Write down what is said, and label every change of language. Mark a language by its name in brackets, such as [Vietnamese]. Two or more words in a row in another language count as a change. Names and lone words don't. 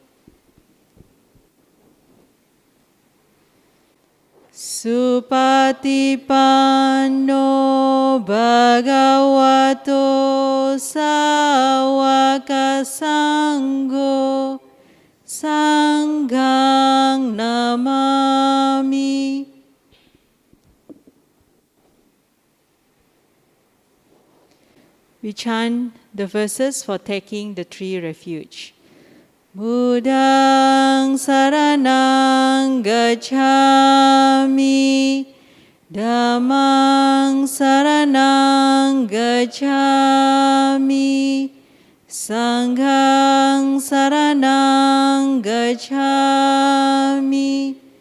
[Pali] Supatipanno bhagavato sawaka sangho sanghang namami. [English] We chant the verses for taking the 3 refuge. [Pali] Buddhang saranang gacchami, Dhammang saranang gacchami, Sanghang saranang gacchami,